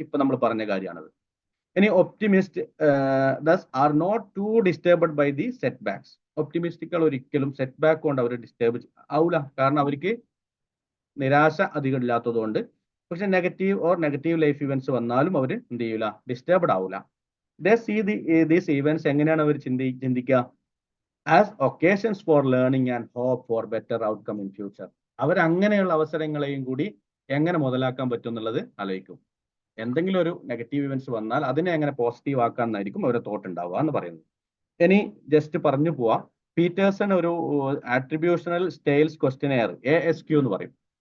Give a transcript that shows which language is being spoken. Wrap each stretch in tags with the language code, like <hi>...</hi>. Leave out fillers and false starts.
<ml>ഇപ്പൊ നമ്മൾ പറഞ്ഞ കാര്യമാണത്. ഇനി</ml> <en>Optimist thus are not too disturbed by the setbacks.</en> <ml>ഒപ്റ്റിമിസ്റ്റുകൾ ഒരിക്കലും സെറ്റ് ബാക്ക് കൊണ്ട് അവർ ഡിസ്റ്റർബ് ആവില്ല, കാരണം അവർക്ക് നിരാശ അധികം ഇല്ലാത്തതുകൊണ്ട്. പക്ഷെ നെഗറ്റീവ് ലൈഫ് ഇവന്റ്സ് വന്നാലും അവർ എന്ത് ചെയ്യൂല, ഡിസ്റ്റർബ്ഡ് ആവില്ല.</ml> <en>They see these events</en> <ml>എങ്ങനെയാണ് അവർ ചിന്തിക്കുക?</ml> <en>As occasions for learning and hope for better outcome in future.</en> <ml>അവർ അങ്ങനെയുള്ള അവസരങ്ങളെയും കൂടി എങ്ങനെ മുതലാക്കാൻ പറ്റും എന്നുള്ളത് ആലോചിക്കും. എന്തെങ്കിലും ഒരു നെഗറ്റീവ് ഇവന്റ്സ് വന്നാൽ അതിനെ എങ്ങനെ പോസിറ്റീവ് ആക്കാന്നായിരിക്കും അവരുടെ തോട്ട് ഉണ്ടാവുക എന്ന് പറയുന്നത്. ഇനി ജസ്റ്റ് പറഞ്ഞു പോവാം. പീറ്റേഴ്സൺ ഒരു ആട്രിബ്യൂഷണൽ സ്റ്റൈൽസ് ക്വസ്റ്റ്യനെയർ ASQ എന്ന് പറയും.</ml>